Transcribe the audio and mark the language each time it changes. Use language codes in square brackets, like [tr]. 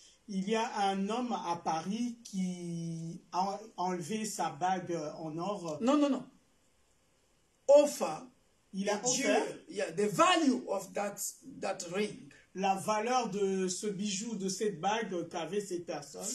[fr] Il y a un homme à Paris qui a enlevé sa bague en or. [en] No. Offer. [fr] Il a offert [en] Jewel, yeah, the value of that ring. [fr] la valeur de ce bijou, de cette bague qu'avait cette personne.